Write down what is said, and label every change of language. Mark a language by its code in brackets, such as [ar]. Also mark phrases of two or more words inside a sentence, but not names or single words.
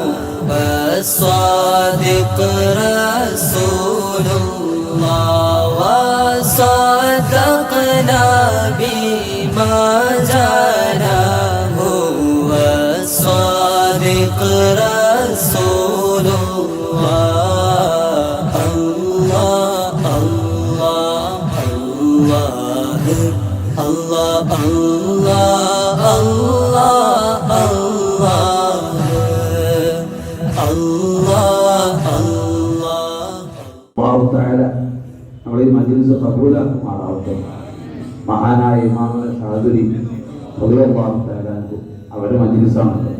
[ar] الصادق رسول الله وصدقنا بما جاءناه الصادق رسول الله الله الله الله الله الله [ml] നമ്മളീ മജ്‌ലിസ് ഖബൂലാക്കുമാറാവട്ടെ. മഹാനായ ഇമാം ഷാദിലി [ar] رضي الله تعالى [ml] അവരുടെ മജ്‌ലിസാണല്ലോ.